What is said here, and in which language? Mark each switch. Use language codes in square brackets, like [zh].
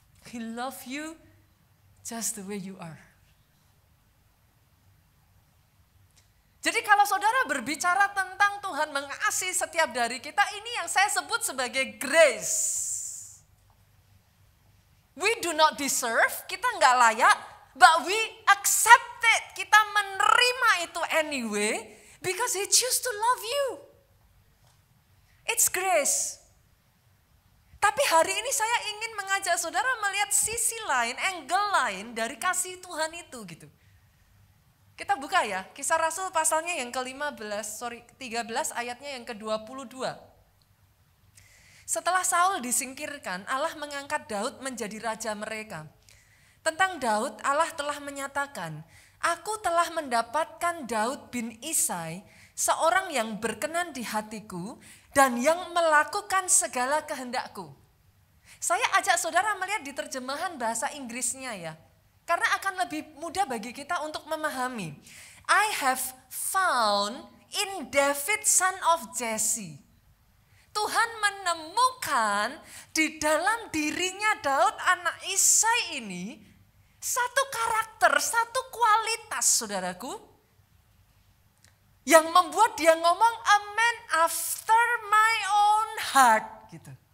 [en] He love you just the way you are. [id] Jadi kalau saudara berbicara tentang Tuhan mengasihi setiap dari kita, ini yang saya sebut sebagai grace. [en] We do not deserve, [id] kita nggak layak, [en] but we accept it. [id] Kita menerima itu anyway, [en] because He choose to love you. It's grace. [id] Tapi hari ini saya ingin mengajak saudara melihat sisi lain, angle lain dari kasih Tuhan itu gitu. Kita buka ya, Kisah Rasul pasalnya yang ke-13 ayatnya yang ke-22. Setelah Saul disingkirkan, Allah mengangkat Daud menjadi raja mereka. Tentang Daud, Allah telah menyatakan, Aku telah mendapatkan Daud bin Isai, seorang yang berkenan di hatiku dan yang melakukan segala kehendakku. Saya ajak saudara melihat di terjemahan bahasa Inggrisnya ya. Karena akan lebih mudah bagi kita untuk memahami. [en] I have found in David son of Jesse. [id] Tuhan menemukan di dalam dirinya Daud anak Isai ini satu karakter, satu kualitas saudaraku. Yang membuat dia ngomong [en] a man after my own heart [id] gitu.